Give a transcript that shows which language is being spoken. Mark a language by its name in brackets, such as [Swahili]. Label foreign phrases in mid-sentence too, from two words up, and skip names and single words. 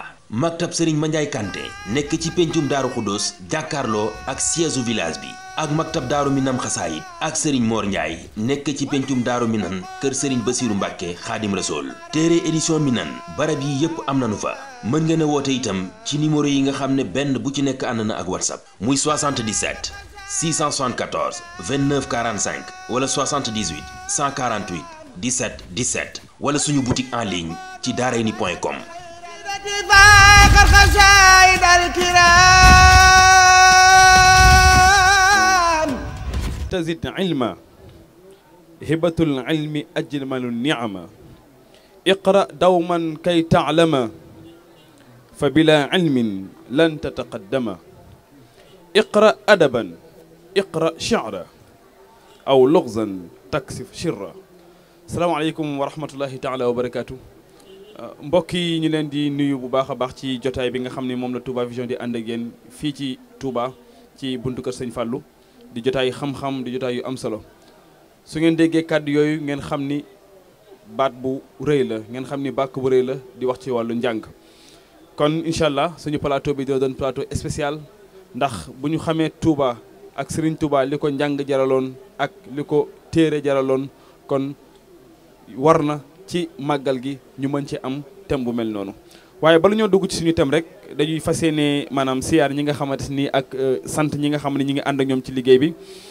[Wolof] maktab Serigne Mandiaye Kanté nekk ci pencum Daaru Xuddoos jàkkaarloo ak siège village bi ak maktab Daaru Minam Xasaayit ak Serigne Mor Ndiaye nekk ci pencum Daaru Minam kër Serigne Basiru Mbàkke Xaadim Rasool téere édition Minane barab yi yépp am nanu fa mën ngeen a woote itam ci numéro yi nga xam ne benn bu ci nekk ànd na ak WhatsApp muy 77 674 29 45 wala 78 148 17 17 wala suñu [French] boutique en ligne [Wolof] ci daarayni.com [Arabic] تزد علما هبة العلم أجمل النعمة اقرأ دوما كي تعلم فبلا علم لن تتقدم اقرأ أدبا اقرأ شعرا أو لغزا تكسف شرا السلام عليكم ورحمة الله تعالى وبركاته [Wolof] mbokk yi ñu leen di nuyu bu baax a baax ci jotaay bi nga xam ne moom la Touba Vision di ànd ak yéen fii ci Touba ci buntu kër Sëñ Fallou di jotaay xam-xam di jotaay yu am solo su ngeen déggee kàddu yooyu ngeen xam ni baat bu rëy la ngeen xam ni bàkk bu rëy la di wax ci wàllu njàng kon [Arabic] إن شاء الله [Wolof] suñu plateau bi doo doon [French] plateau spécial [Wolof] ndax bu ñu xamee Touba ak Serigne Touba li ko njàng jaraloon ak li ko téere jaraloon kon war na ci màggal gi ñu mën ci am thème bu mel noonu waaye bala ñoo dugg ci suñu thème rek dañuy fas yéene maanaam siyaar ñi nga xamante ni ak sant ñi nga xam ne ñi ngi ànd ak ñoom ci liggéey bi